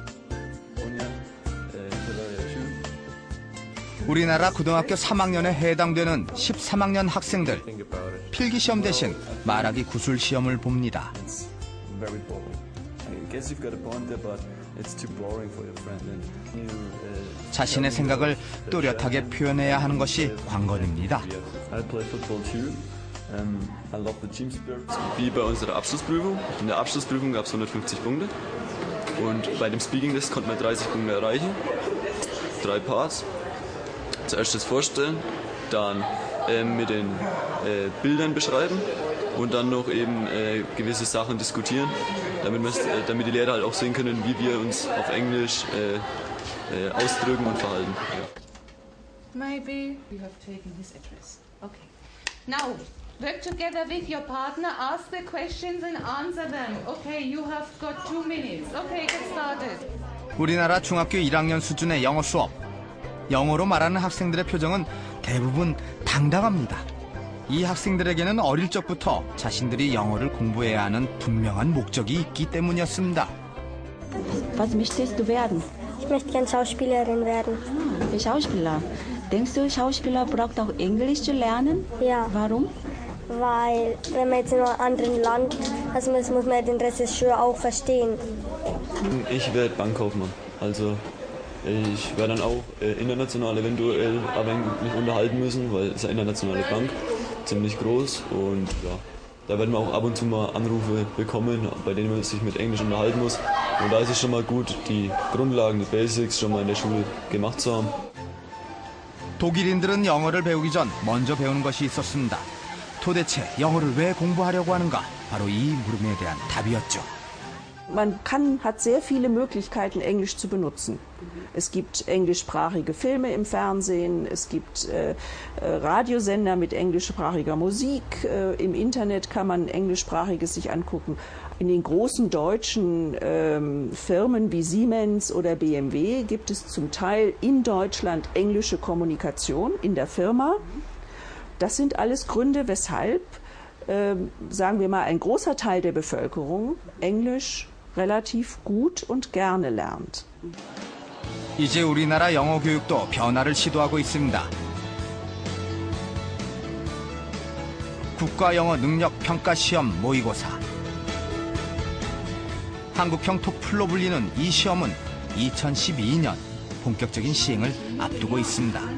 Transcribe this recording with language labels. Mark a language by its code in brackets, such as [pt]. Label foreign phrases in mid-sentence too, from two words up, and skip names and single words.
[ko] 우리나라 고등학교 3학년에 해당되는 13학년 학생들, 필기시험 대신 말하기 구술 시험을 봅니다. 자신의 생각을 또렷하게 표현해야 하는 것이 관건입니다. [en] I love the team spirit. [de] Wie bei unserer Abschlussprüfung. In der Abschlussprüfung gab es 150 Punkte. Und bei dem Speaking-Test konnten wir 30 Punkte erreichen. [en] 3 Parts. [de] Zuerst das Vorstellen, dann mit den Bildern beschreiben und dann noch eben gewisse Sachen diskutieren, damit die Lehrer halt auch sehen können, wie wir uns auf Englisch ausdrücken und verhalten. Ja. [en] Maybe you have taken his address. Okay. Now, work together with your partner, ask the questions and answer them. Okay, you have got 2 minutes. Okay, get started. [ko] 우리나라 중학교 1학년 수준의 영어 수업. 영어로 말하는 학생들의 표정은 대부분 당당합니다. 이 학생들에게는 어릴 적부터 자신들이 영어를 공부해야 하는 분명한 목적이 있기 때문이었습니다. [de] Was möchtest du werden? Ich möchte gern Schauspielerin werden. Schauspieler. Denkst du, Schauspieler braucht auch Englisch zu lernen? Ja. Warum? Weil, wenn man jetzt in einem anderen Land, also muss man den Regisseur auch verstehen. Ich werde Bankkaufmann. Also ich werde dann auch international eventuell mich unterhalten müssen, weil es ist eine internationale Bank, ziemlich groß und ja, da werden wir auch ab und zu mal Anrufe bekommen, bei denen man sich mit Englisch unterhalten muss. Und da ist es schon mal gut, die Grundlagen, die Basics schon mal in der Schule gemacht zu haben. [ko] 독일인들은 영어를 배우기 전 먼저 배우는 것이 있었습니다. 도대체 영어를 왜 공부하려고 하는가? 바로 이 물음에 대한 답이었죠. [de] Man hat sehr viele Möglichkeiten, Englisch zu benutzen. Es gibt englischsprachige Filme im Fernsehen, es gibt Radiosender mit englischsprachiger Musik, im Internet kann man englischsprachiges sich angucken. In den großen deutschen Firmen wie Siemens oder BMW gibt es zum Teil in Deutschland englische Kommunikation in der Firma. Das sind alles Gründe, weshalb, sagen wir mal, ein großer Teil der Bevölkerung Englisch relativ gut und gerne lernt. [ko] 이제 우리나라 영어 교육도 변화를 시도하고 있습니다. 국가영어 능력평가시험 모의고사. 한국형 토플로 불리는 이 시험은 2012년 본격적인 시행을 앞두고 있습니다.